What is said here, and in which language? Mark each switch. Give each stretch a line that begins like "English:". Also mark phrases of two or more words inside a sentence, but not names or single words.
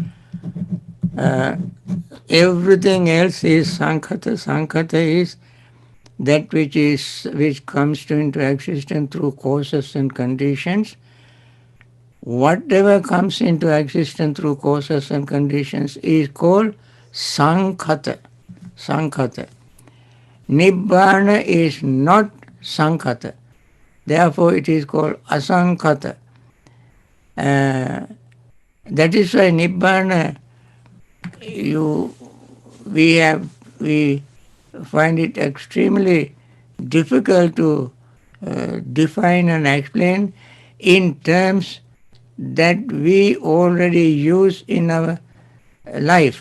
English: Everything else is Sankhata. Sankhata is that which comes into existence through causes and conditions. Whatever comes into existence through causes and conditions is called Sankhata. Sankhata. Nibbana is not Sankhata. Therefore, it is called Asankhata. That is why Nibbana, we find it extremely difficult to define and explain in terms that we already use in our life.